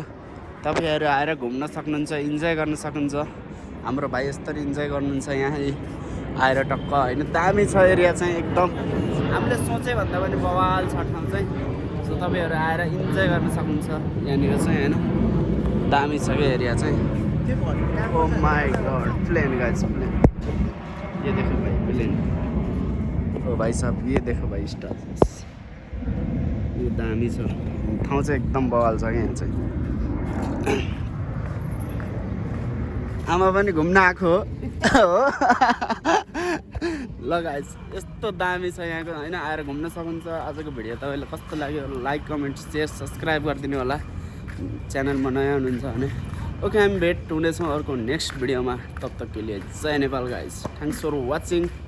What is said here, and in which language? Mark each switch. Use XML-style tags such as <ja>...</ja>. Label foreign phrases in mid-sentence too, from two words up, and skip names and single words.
<ne>तपाईहरु आएर घुम्न सक्नुहुन्छ, इन्जोय गर्न सक्नुहुन्छ। हाम्रो भाइ यस्तरी इन्जोय गर्नुहुन्छ यहाँ आएर टक्क हैन। दामी छ एरिया चाहिँ एकदम, हामीले सोचे भन्दा पनि बवाल छ ठाउँ चाहिँ। सो तपाईहरु आएर इन्जोय गर्न सक्नुहुन्छ यहाँनिर चाहिँ हैन। दामी छ के एरिया चाहिँ।</ne> <en>Oh my god, plane guys, plane.</en> <hi>ये देखो भाई प्लेन। ओ भाई साहब ये देखो भाई स्टार्स।</hi> <ne>यो दामी छ ठाउँ चाहिँ एकदम बवाल छ यहाँ चाहिँ। आमा पनि घुम्न आएको हो। ल गाइस, यस्तो दामी छ यहाँको हैन। आएर घुम्न सक्नुहुन्छ। आजको भिडियो तपाईलाई कस्तो लाग्यो? लाइक, कमेन्ट, सेयर, सब्स्क्राइब गरिदिनु होला च्यानलमा नयाँ हुनुहुन्छ भने। ओके, हामी भेट हुनेछौँ अर्को नेक्स्ट भिडियोमा।</ne> <hi>तब तक के लिए जय नेपाल गाइस।</hi> <en>Thanks for watching.</en>